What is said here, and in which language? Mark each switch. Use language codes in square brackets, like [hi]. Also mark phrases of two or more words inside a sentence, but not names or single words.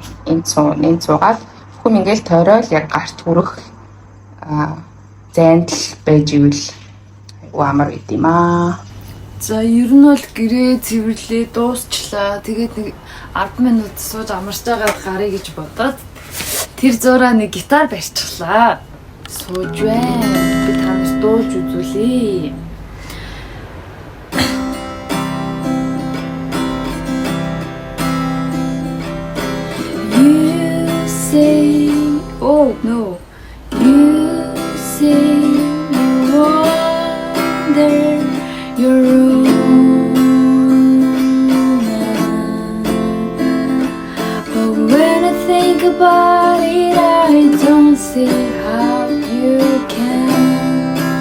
[mn] Энэ цугаал бүхэн ингээл тойрол яг гарт хүрэх зайд байж ивэл айгуу амар байд юм аа. За ер нь бол гэрээ цэвэрлээ дуусчлаа. Тэгээд нэг 10 минут сууж амарч байгаа гарыг гэж бодоод тэр зураа нэг гитар барьчихлаа. Сууж байна. Би танаас дуулж үзүүлье. [en] You say, oh no. You say you wonder your room, but when I think about it, I don't see how you can.